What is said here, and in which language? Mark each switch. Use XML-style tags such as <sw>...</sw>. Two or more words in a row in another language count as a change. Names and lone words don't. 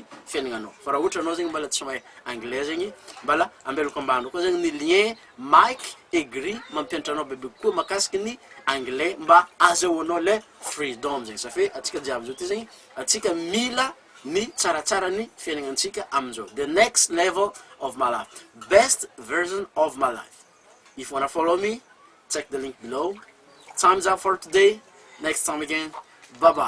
<mg>fiainagnanao fa raha ohatra anao zegny mbala tsy mahay anglais zegny mbala ambelako ambany koa zegny ny lien mic aigri mampianatra anao bebe koa makasiky ny anglais mba azahoanao le freedom zegny</mg> <fr>ça fait</fr> <mg>atsika jiaby zao ty zegny atsika mila ny tsaratsara ny fiainagnantsika amin'izao</mg> <en>the next level of my life best version of my life if you wanna follow me check the link below. Time's up for today. Next time again. Bye bye.</en>